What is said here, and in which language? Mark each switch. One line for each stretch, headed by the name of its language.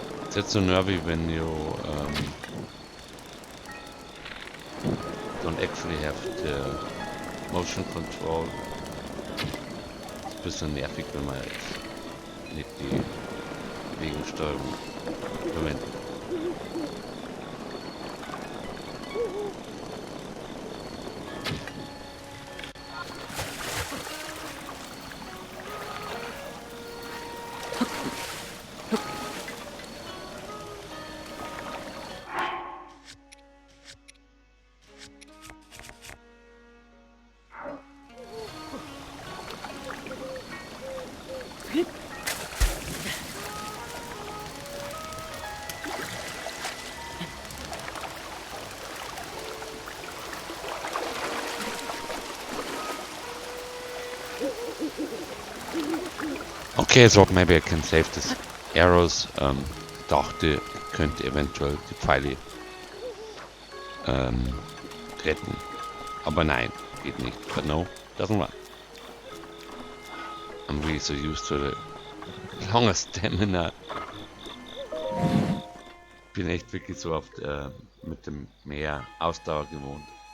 English: That's so nervy when you don't actually have the motion control.
German: Ist ein bisschen nervig, wenn man jetzt nicht die Bewegungssteuerung verwendet.
English: Okay, so maybe I can save this arrows.
German: Dachte, ich könnte eventuell die Pfeile retten. Aber nein, geht nicht.
English: But no, doesn't work. I'm really so used to the longer stamina.
German: Bin echt wirklich so oft mit dem mehr Ausdauer gewohnt.